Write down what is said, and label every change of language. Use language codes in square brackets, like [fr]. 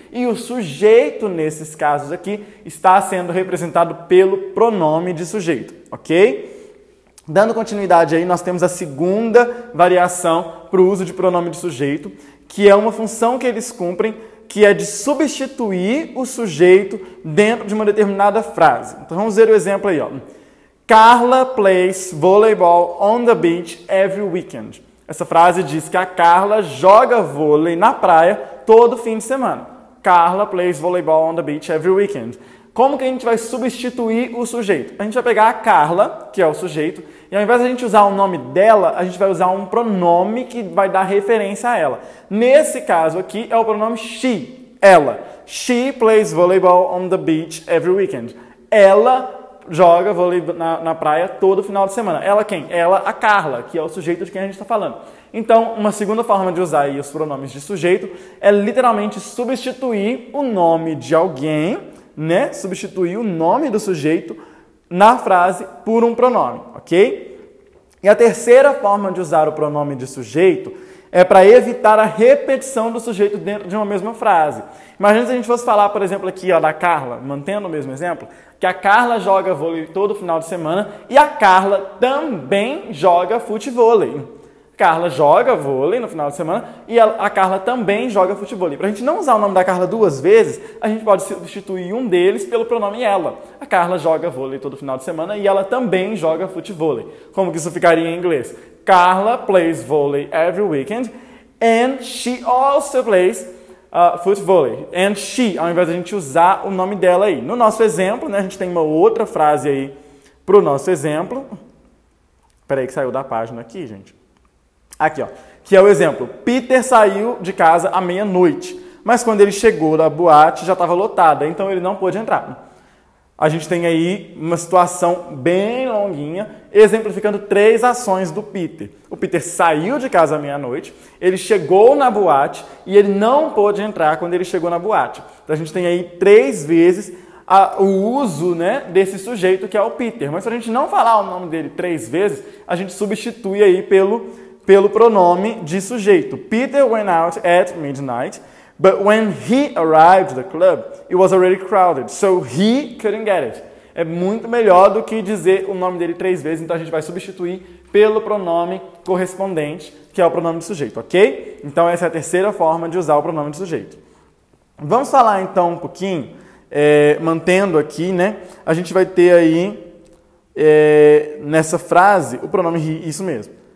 [pt] E o sujeito, nesses casos aqui, está sendo representado pelo pronome de sujeito, ok? Dando continuidade aí, nós temos a segunda variação para o uso de pronome de sujeito, que é uma função que eles cumprem, que é de substituir o sujeito dentro de uma determinada frase. Então vamos ver o exemplo aí, ó. [en] Carla plays volleyball on the beach every weekend. [pt] Essa frase diz que a Carla joga vôlei na praia todo fim de semana. [en] Carla plays volleyball on the beach every weekend. [pt] Como que a gente vai substituir o sujeito? A gente vai pegar a Carla, que é o sujeito, e ao invés de a gente usar o nome dela, a gente vai usar um pronome que vai dar referência a ela. Nesse caso aqui é o pronome she, ela. [en] She plays volleyball on the beach every weekend. [pt] Ela joga vôlei na praia todo final de semana. Ela quem? Ela, a Carla, que é o sujeito de quem a gente está falando. Então, uma segunda forma de usar aí os pronomes de sujeito é literalmente substituir o nome de alguém, né? Substituir o nome do sujeito na frase por um pronome, ok? E a terceira forma de usar o pronome de sujeito é para evitar a repetição do sujeito dentro de uma mesma frase. Imagina se a gente fosse falar, por exemplo, aqui ó, da Carla, mantendo o mesmo exemplo, que a Carla joga vôlei todo final de semana e a Carla também joga futevôlei. Carla joga vôlei no final de semana e a Carla também joga futevôlei. Para a gente não usar o nome da Carla duas vezes, a gente pode substituir um deles pelo pronome ela. A Carla joga vôlei todo final de semana e ela também joga futevôlei. Como que isso ficaria em inglês? [en] Carla plays volley every weekend and she also plays futevôlei. And she, [pt] ao invés de a gente usar o nome dela aí. No nosso exemplo, né, a gente tem uma outra frase aí para o nosso exemplo. Peraí que saiu da página aqui, gente. Aqui, ó, que é o exemplo. Peter saiu de casa à meia-noite, mas quando ele chegou da boate já estava lotada, então ele não pôde entrar. A gente tem aí uma situação bem longuinha, exemplificando 3 ações do Peter. O Peter saiu de casa à meia-noite, ele chegou na boate e ele não pôde entrar quando ele chegou na boate. Então a gente tem aí 3 vezes o uso, né, desse sujeito que é o Peter. Mas se a gente não falar o nome dele 3 vezes, a gente substitui aí pelo pronome de sujeito. [en] Peter went out at midnight, but when he arrived at the club, it was already crowded, so he couldn't get it. [pt] É muito melhor do que dizer o nome dele 3 vezes, então a gente vai substituir pelo pronome correspondente, que é o pronome de sujeito, ok? Então essa é a terceira forma de usar o pronome de sujeito. Vamos falar então um pouquinho, mantendo aqui, né? A gente vai ter aí, nessa frase, o pronome he, isso mesmo.